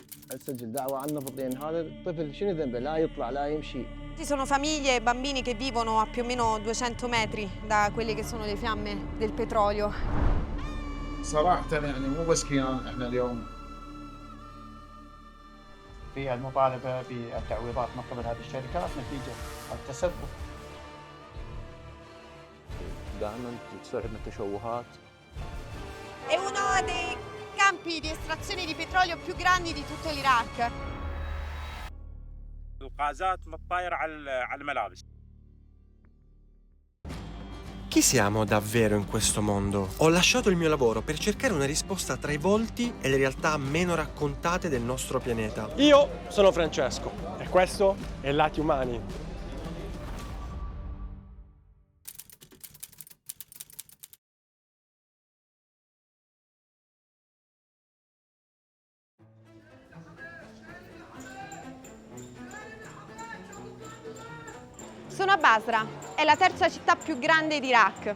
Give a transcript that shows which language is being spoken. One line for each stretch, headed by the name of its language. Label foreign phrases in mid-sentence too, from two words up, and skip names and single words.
Arabic: اسجل دعوه عن نفط لان هذا الطفل شنو ذنبه لا يطلع لا يمشي.
Italian: Ci sono famiglie e bambini che vivono a più o meno 200 metri da quelle che sono le fiamme del petrolio.
Arabic: صراحة يعني مو بس كيان احنا اليوم في المطالبة بالتعويضات من قبل هذه الشركات نتيجة التسبب. دائما تصير عندنا تشوهات.
Italian: È uno dei campi di estrazione di petrolio più grandi di tutto l'Iraq.
Arabic: الغازات متطايرة على الملابس.
Italian: Chi siamo davvero in questo mondo? Ho lasciato il mio lavoro per cercare una risposta tra i volti e le realtà meno raccontate del nostro pianeta. Io sono Francesco e questo è Lati Umani. Sono a Basra, è la terza città più grande d'Iraq.